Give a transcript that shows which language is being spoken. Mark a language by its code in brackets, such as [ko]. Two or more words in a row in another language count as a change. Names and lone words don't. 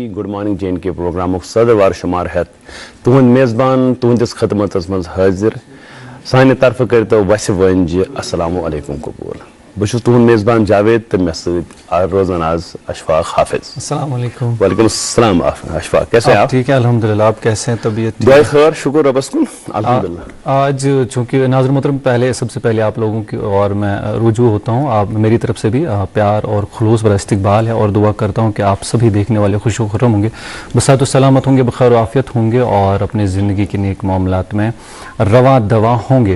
[en] good morning [ks] J&K پروگرامک صدروار شمار ہیت تہند میزبان تہندس خدمتس مز حاضر سانہ طرف کرتو وسہ ونج [ar] السلام علیکم [ks] قبول بہت تہند میزبان جاوید تو مے ست روزان آز اشفاق حافظ۔ [ar] السلام علیکم۔ وعلیکم السلام [ur] اشفاق، کیسے ہیں آپ؟ ٹھیک ہے الحمدللہ، آپ کیسے ہیں؟ طبیعت [ks] دعائے خیر، شکر ربس کن الحمدللہ۔ [ur] آج چونکہ ناظر محترم سب سے پہلے آپ لوگوں کی اور میں رجوع ہوتا ہوں، آپ میری طرف سے بھی پیار اور خلوص بڑا استقبال ہے اور دعا کرتا ہوں کہ آپ سبھی دیکھنے والے خوش و خرم ہوں گے، بصحت و سلامت ہوں گے، بخیر و عافیت ہوں گے اور اپنے زندگی کے نیک معاملات میں رواں دواں ہوں گے۔